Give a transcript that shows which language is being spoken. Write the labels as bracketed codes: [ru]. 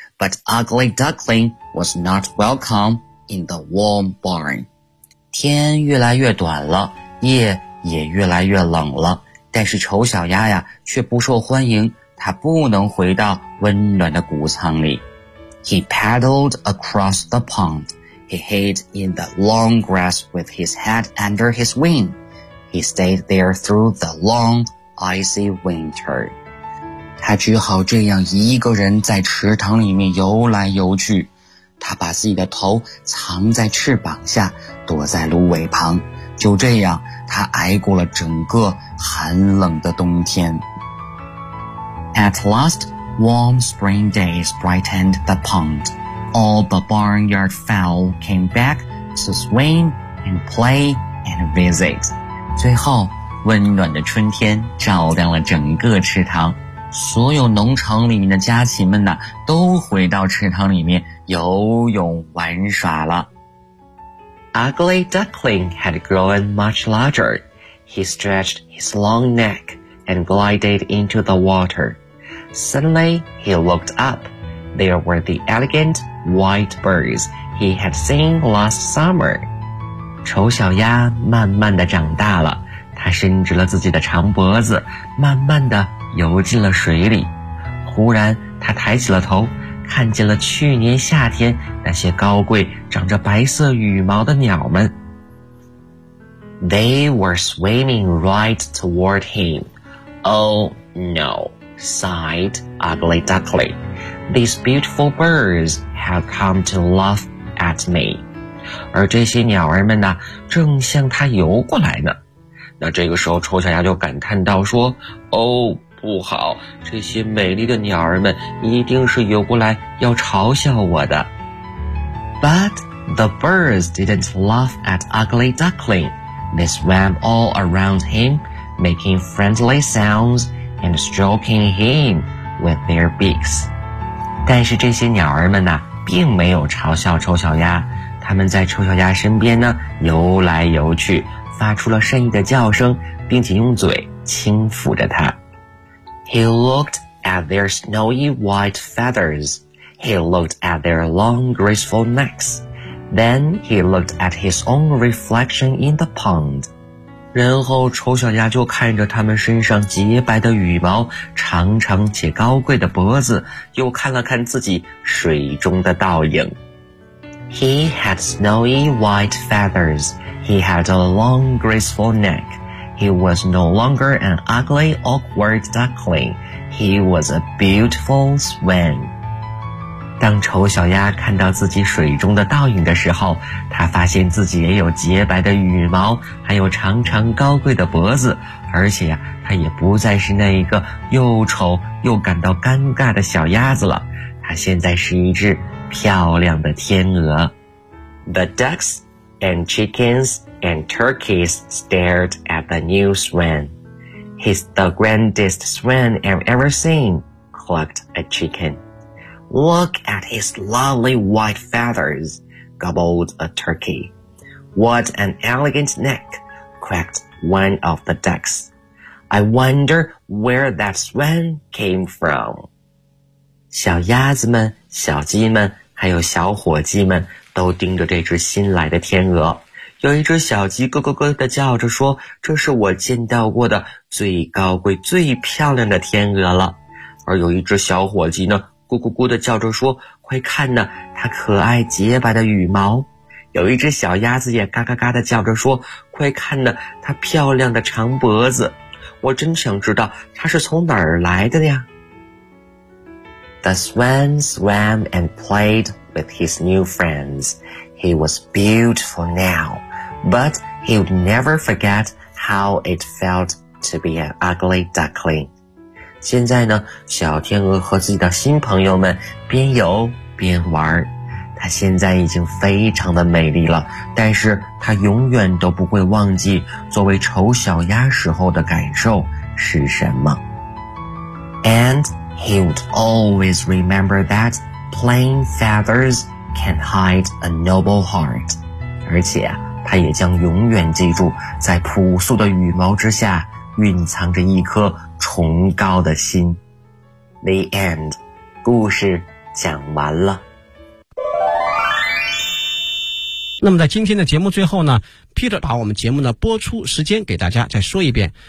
[en] But Ugly Duckling was not welcome in the warm barn. [zh] 天越来越短了，夜也越来越冷了，但是丑小鸭呀却不受欢迎，它不能回到温暖的谷仓里。 [en] He paddled across the pond. He hid in the long grass with his head under his wing. He stayed there through the long, icy winter. [zh] 他只好这样一个人在池塘里面游来游去。他把自己的头藏在翅膀下，躲在芦苇旁。就这样，他挨过了整个寒冷的冬天。 [en] At last, warm spring days brightened the pond. All the barnyard fowl came back to swim and play and visit. [zh] 最后，温暖的春天照亮了整个池塘，所有农场里面的家禽们呢，都回到池塘里面游泳玩耍了。 [en] Ugly Duckling had grown much larger. He stretched his long neck and glided into the water. Suddenly, he looked up. There were the elegant white birds he had seen last summer. [zh] 丑小鸭慢慢地长大了，它伸直了自己的长脖子，慢慢地游进了水里。忽然，它抬起了头，看见了去年夏天那些高贵、长着白色羽毛的鸟们。 [en] They were swimming right toward him. Oh, no. Sighed Ugly Duckling. These beautiful birds have come to laugh at me. [zh] 而这些鸟儿们呢，正向他游过来呢。那这个时候，丑小鸭就感叹道说，哦，不好，这些美丽的鸟儿们一定是游过来要嘲笑我的。 [en] But the birds didn't laugh at Ugly Duckling. They swam all around him, making friendly soundsand stroking him with their beaks. [zh] 但是这些鸟儿们呢，并没有嘲笑丑小鸭，它们在丑小鸭身边呢，游来游去，发出了善意的叫声，并且用嘴轻抚着它。 [en] He looked at their snowy white feathers. He looked at their long graceful necks. Then he looked at his own reflection in the pond. [zh] 然后丑小鸭就看着他们身上洁白的羽毛，长长且高贵的脖子，又看了看自己水中的倒影。 [en] He had snowy white feathers. He had a long graceful neck. He was no longer an ugly, awkward duckling. He was a beautiful swan. [zh] 当丑小鸭看到自己水中的倒影的时候，它发现自己也有洁白的羽毛，还有长长高贵的脖子，而且呀，它也不再是那一个又丑又感到尴尬的小鸭子了，它现在是一只漂亮的天鹅。 [en] The ducks and chickens and turkeys stared at the new swan. He's the grandest swan I've ever seen, clucked a chicken. Look at his lovely white feathers, gobbled a turkey. What an elegant neck, quacked one of the ducks. I wonder where that swan came from. [zh] 小鸭子们、小鸡们还有小火鸡们都盯着这只新来的天鹅。有一只小鸡咯咯咯地叫着说，这是我见到过的最高贵、最漂亮的天鹅了。而有一只小火鸡呢，咕咕咕地叫着说，快看呢，它可爱洁白的羽毛。有一只小鸭子也嘎嘎嘎地叫着说，快看呢，它漂亮的长脖子。我真想知道它是从哪儿来的呀。 [en] The swan swam and played with his new friends. He was beautiful now, but he would never forget how it felt to be an ugly duckling. [zh] 现在呢，小天鹅和自己的新朋友们边游边玩，它现在已经非常的美丽了，但是它永远都不会忘记作为丑小鸭时候的感受是什么。 [en] And he would always remember that plain feathers can hide a noble heart. [zh] 而且，他也将永远记住，在朴素的羽毛之下，蕴藏着一颗崇高的心。 [en] The end， [zh] 故事讲完了。那么在今天的节目最后呢， Peter 把我们节目的播出时间给大家再说一遍。